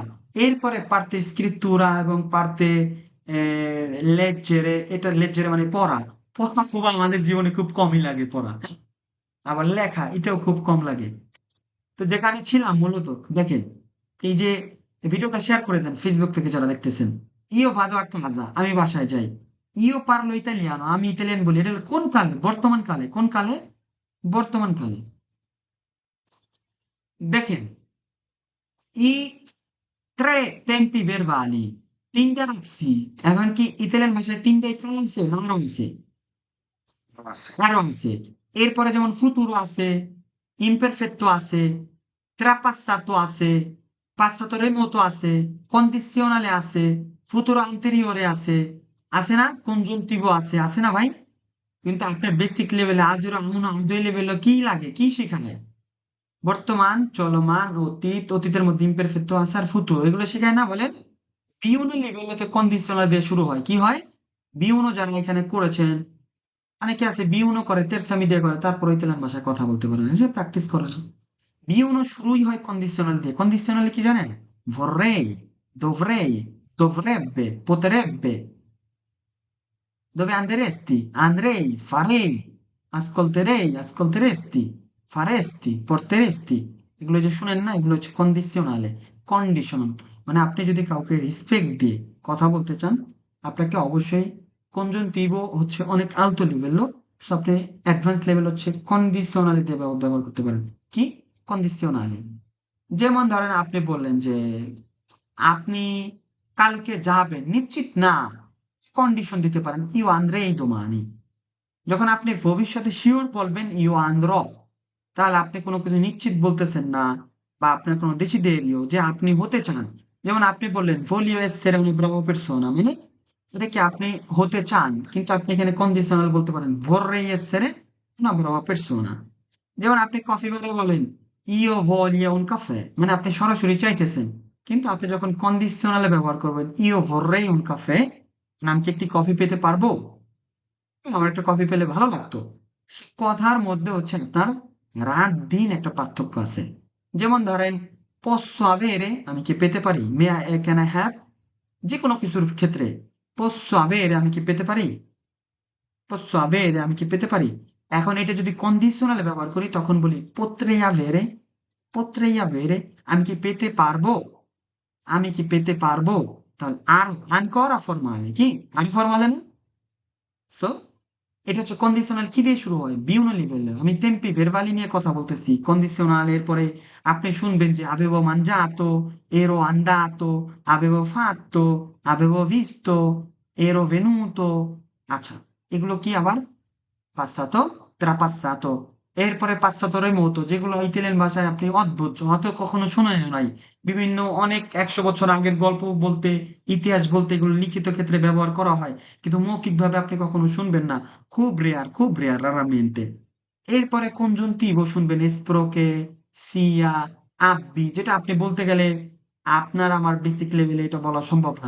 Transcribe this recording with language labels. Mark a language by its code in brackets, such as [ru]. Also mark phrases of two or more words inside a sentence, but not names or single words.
[it] এরপরে parte scrittura এবং parte leggere. [bn] এটা লেজ্জেরে মানে পড়া। পড়া খুব আমাদের জীবনে খুব কমই লাগে পড়া। আবার লেখা এটাও খুব কম লাগে। তো যেখানে ছিলাম মূলত, দেখেন এই যে ভিডিওটা শেয়ার করে দেন ফেসবুক থেকে যারা দেখতেছেন। [it] io vado a casa, [bn] আমি বাসায় যাই। [it] io parlo italiano, [bn] আমি ইতালিয়ান বলি। এটা হলো কোন কালে? বর্তমান কালে। কোন কালে? বর্তমান কালে। দেখেন [it] i tre tempi verbali, [bn] তিনটা রাখছি। এখন কি ইতালিয়ান ভাষায় তিনটাই কাল আছে না আরো আছে? আরো আছে। এরপরে যেমন ফুতুরো আছে, ইমপারফেক্টো আছে, ট্রাপাসাতো আছে, [it] passato remoto [bn] আছে, কন্ডিশনালে আছে, [it] futuro anteriore [bn] আছে না? কনজুনটিভো আছে না ভাই? কিন্তু আপনার বেসিক লেভেলে [it] A zero A uno A due [bn] লেভেলে কি লাগে? কি শেখায়? বর্তমান, চলমান, অতীত, অতীতের মধ্যে ইমপারফেক্টো আছে আর ফুতুরো, এগুলো শেখায় না বলেন? বিউনো লেভেলেতে কন্ডিশনাল দিয়ে শুরু হয়। কি হয়? বিউনো যারা এখানে করেছেন, অনেকে আছে বিউনো করে, তেরসামি দিয়ে করে, তারপর ইতালিয়ান ভাষায় কথা বলতে পারে না, সে প্র্যাকটিস করে না। বিউনো শুরুই হয় কন্ডিশনাল দিয়ে। কন্ডিশনালি কি জানেন? [it] vorrei, dovrei, dovrebbe, potrebbe। Dove andresti? Andrei, farei, ascolterei, ascolteresti, faresti, porteresti। [bn] এগুলো যে শুনেন না, এগুলো হচ্ছে কন্ডিশনালে, কন্ডিশনাল। মানে আপনি যদি কাউকে রেসপেক্ট দিয়ে কথা বলতে চান, আপনাকে অবশ্যই কনজুনটিভ হচ্ছে অনেক আলতো লেভেল। সো আপনি অ্যাডভান্স লেভেল হচ্ছে কন্ডিশনালিতে ব্যবহার করতে পারেন। কি? কন্ডিশনালি। যেমন ধরেন আপনি বললেন যে আপনি কালকে যাবেন, নিশ্চিত না, কন্ডিশন দিতে পারেন [it] io andrei domani. [bn] যখন আপনি ভবিষ্যতে শিওর বলবেন [it] io andrò, [bn] তাহলে আপনি কোনো কিছু নিশ্চিত বলতেছেন না, বা আপনার কোনো দেশিদেরীয় যে আপনি হতে চান। যেমন আপনি বললেন [it] voglio essere una brava persona, [bn] মানে এটা কি আপনি হতে চান, কিন্তু আপনি এখানে কন্ডিশনাল বলতে পারেন [it] vorrei essere una brava persona। [bn] যেমন আপনি কফি বারে বলেন [it] io voglio un caffè, [bn] মানে আপনি সরাসরি চাইতেছেন, কিন্তু আপনি যখন কন্ডিশনালে ব্যবহার করবেন [it] io vorrei un caffè, [bn] মানে আমি কি একটি কফি পেতে পারবো, আমার একটা কফি পেলে ভালো লাগতো। কথার মধ্যে হচ্ছে আপনার রাত দিন একটা পার্থক্য আছে। যেমন ধরেন [it] posso avere, [bn] আমি কি পেতে পারি, [en] may I can I have, [bn] যে কোনো কিছুর ক্ষেত্রে [it] posso avere [bn] আমি কি পেতে পারি, [it] posso avere [bn] আমি কি পেতে পারি। এখন এটা যদি কন্ডিশনালে ব্যবহার করি তখন বলি [it] potrei avere, potrei avere [bn] আমি কি পেতে পারবো, আমি কি পেতে পারবো। তাহলে আর [it] ancora formale [bn] কি, আগে ফরমালে না। সো এটা হচ্ছে কন্ডিশনাল কি দিয়ে শুরু হয়, বিউনো লিভেলে। আমি [it] tempi verbali [bn] নিয়ে কথা বলতেছি। কন্ডিশনাল এরপরে আপনি শুনবেন যে [it] avevo mangiato, ero andato, avevo fatto, avevo visto, ero venuto। [bn] আচ্ছা, এগুলো কি আবার [it] passato, trapassato। এরপরে passato remoto, [bn] যেগুলো ইতালিয়ান ভাষায় আপনি অদ্ভুত হয়তো কখনো শুনেন নাই। বিভিন্ন অনেক 100 বছর আগের গল্প বলতে, ইতিহাস বলতে এগুলো লিখিত ক্ষেত্রে ব্যবহার করা হয়, কিন্তু মৌখিকভাবে আপনি কখনো শুনবেন না। খুব রেয়ার রারামেন্তে। এরপরে কনজুনটিভো শুনবেন [it] spero che, sia, abbia, [bn] যেটা আপনি বলতে গেলে আপনার আমার বেসিক লেভেলে এটা বলা সম্ভব না।